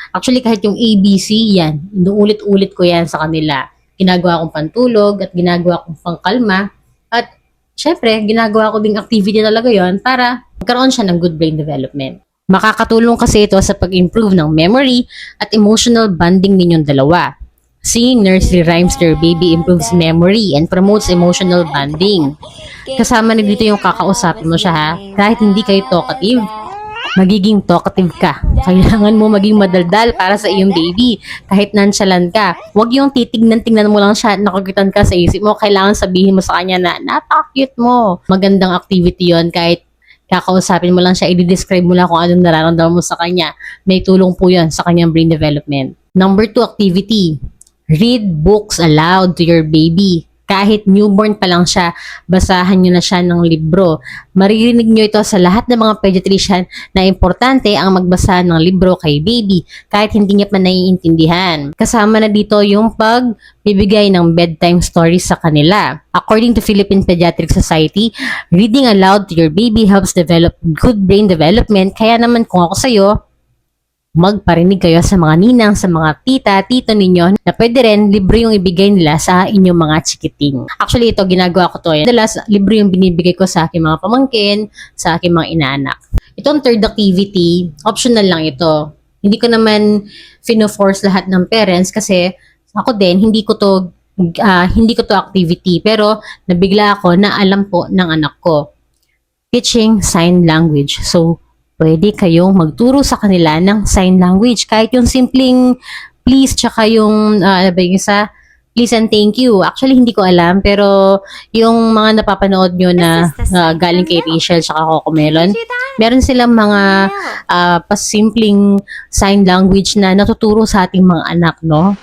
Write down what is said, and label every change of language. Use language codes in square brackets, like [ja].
[tl] Actually kahit yung ABC yan, inuulit-ulit ko yan sa kanila. Ginagawa kong pantulog at ginagawa kong pangkalma at syempre ginagawa ko ding activity talaga yon para magkaroon siya ng good brain development. Makakatulong kasi ito sa pag-improve ng memory at emotional bonding ninyong dalawa. [en] Singing nursery rhymes to your baby improves memory and promotes emotional bonding. [tl] Kasama na dito yung kakausapin mo siya ha. Kahit hindi kayo talkative, magiging talkative ka. Kailangan mo maging madaldal para sa iyong baby. Kahit nonchalant ka. Huwag yung titignan-tingnan mo lang siya at nakagitan ka sa isip mo. Kailangan sabihin mo sa kanya na napaka-cute mo. Magandang activity yon kahit kakausapin mo lang siya, i-describe mo lang kung anong nararamdaman mo sa kanya. May tulong po yan sa kanyang brain development. Number 2 activity. [en] Read books aloud to your baby. [tl] Kahit newborn pa lang siya, basahan nyo na siya ng libro. Maririnig nyo ito sa lahat ng mga pediatrician na importante ang magbasa ng libro kay baby kahit hindi niya pa naiintindihan. Kasama na dito yung pagbibigay ng bedtime stories sa kanila. [en] According to Philippine Pediatric Society, reading aloud to your baby helps develop good brain development. [tl] Kaya naman kung ako sa'yo, magparinig kayo sa mga ninang, sa mga tita, tito ninyo na pwede rin libro yung ibigay nila sa inyong mga chikiting. Actually, ito ginagawa ko to. Madalas, libro yung binibigay ko sa aking mga pamangkin, sa aking mga inaanak. Itong third activity, optional lang ito. Hindi ko naman fino-force lahat ng parents kasi ako din, hindi ko to activity. Pero nabigla ako na alam po ng anak ko. Teaching sign language. So, pwede kayong magturo sa kanila ng sign language. Kahit yung simpleng please, tsaka yung, yung isa, [en] please and thank you. [tl] Actually, hindi ko alam, pero yung mga napapanood nyo na galing kay Rachel tsaka Coco Melon, meron silang mga pasimpleng sign language na natuturo sa ating mga anak, no?